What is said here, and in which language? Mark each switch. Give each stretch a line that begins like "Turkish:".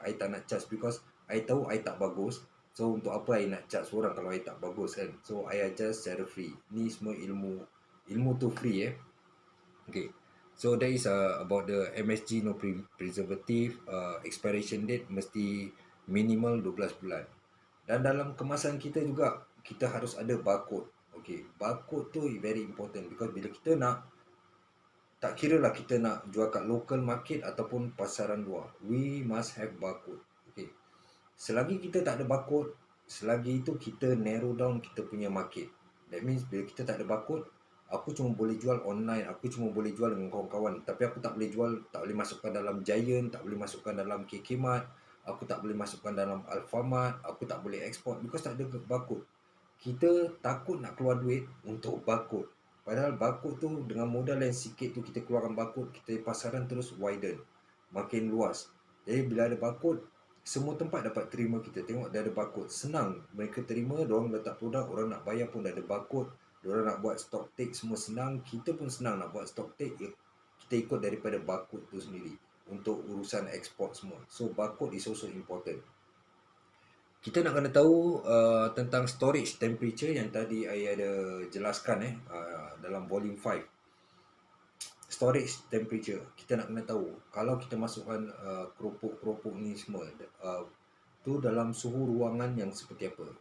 Malay: I tak nak charge because I tahu I tak bagus. So untuk apa I nak charge orang kalau I tak bagus kan. So I ajar secara free. Ni semua ilmu. Ilmu tu free Okay.
English: So that is about the MSG no preservative.
Malay: Expiration date mesti minimal 12 bulan. Dan dalam kemasan kita juga kita harus ada barcode. Okay. Barcode tu
English: very important because
Malay: bila kita nak, tak kira lah kita nak jual kat local market ataupun pasaran luar,
English: we must have barcode.
Malay: Okay. Selagi kita tak ada barcode, selagi itu kita narrow down kita punya market.
English: That means
Malay: bila kita tak ada barcode, aku cuma boleh jual online, aku cuma boleh jual dengan kawan-kawan, tapi aku tak boleh jual, tak boleh masukkan dalam Giant, tak boleh masukkan dalam KK Mart, aku tak boleh masukkan dalam Alfamart, aku tak boleh export because tak ada barcode. Kita takut nak keluar duit untuk barcode. Padahal barcode tu dengan modal yang sikit tu kita keluarkan barcode, kita pasaran terus widen, makin luas. Jadi bila ada barcode, semua tempat dapat terima kita. Tengok dia ada barcode, senang mereka terima, diorang letak produk, orang nak bayar pun dah ada barcode. Diorang nak buat stock take semua senang, kita pun senang nak buat stock take. Kita ikut daripada barcode tu sendiri untuk urusan ekspor semua.
English: So barcode is also important.
Malay: Kita nak kena tahu tentang storage temperature yang tadi I ada jelaskan dalam volume 5. Storage temperature, kita nak kena tahu kalau kita masukkan keropok-keropok ni semua tu dalam suhu ruangan yang seperti apa.